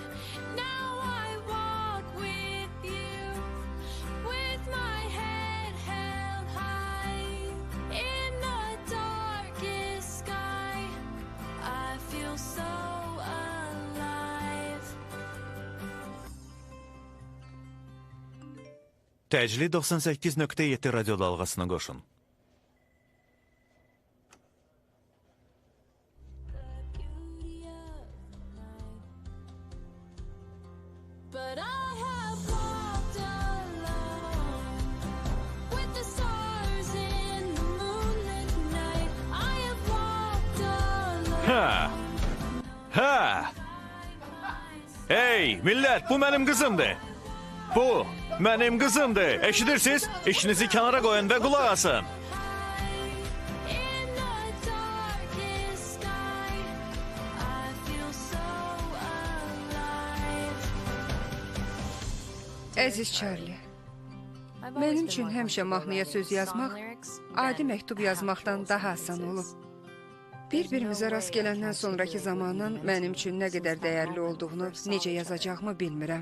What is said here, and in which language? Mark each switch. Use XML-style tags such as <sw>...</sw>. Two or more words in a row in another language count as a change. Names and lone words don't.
<en>Now I walk with you, with my head held high. In the darkest sky, I feel so alive.</en> <az>Təcli 98.7 radio dalğasına qoşun.</az> <en>But I have walked alone with the stars in the moonlit night. I have walked alone. Hə! Hə!</en> <az>Hey, millət, bu mənim qızımdır. Bu mənim qızımdır. Eşidirsiniz? İşinizi kənara qoyun və qulaq asın.</az> <en>In the darkest sky, I feel so alive.</en> <az>Əziz Charlie, mənim üçün həmişə mahnıya söz yazmaq adi məktub yazmaqdan daha asan olub. Bir-birimizə rast gələndən sonraki zamanın mənim üçün nə qədər dəyərli olduğunu necə yazacağımı bilmirəm.</az>